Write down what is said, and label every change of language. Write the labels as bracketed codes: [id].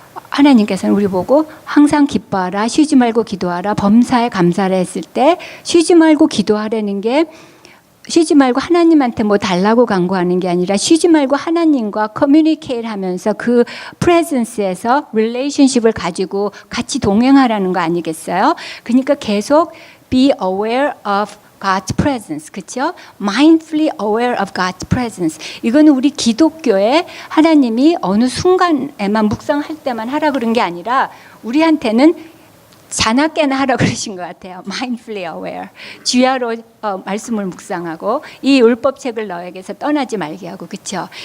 [ko] 하나님께서는 우리 보고 항상 기뻐하라, 쉬지 말고 기도하라, 범사에 감사하라 했을 때 쉬지 말고 기도하라는 게 쉬지 말고 하나님한테 뭐 달라고 간구하는 게 아니라 쉬지 말고 하나님과 커뮤니케이트 하면서 그 프레젠스에서 릴레이션십을 가지고 같이 동행하라는 거 아니겠어요? 그러니까 계속 [en] be aware of God's presence, [ko] 그렇죠? [en] Mindfully aware of God's presence. [ko] 이거는 우리 기독교에 하나님이 어느 순간에만 묵상할 때만 하라 그런 게 아니라 우리한테는 자나깨나 하라고 그러신 것 같아요. [en] Mindfully aware. [ko] 주야로 말씀을 묵상하고 이 율법책을 너에게서 떠나지 말게 하고, 그렇죠?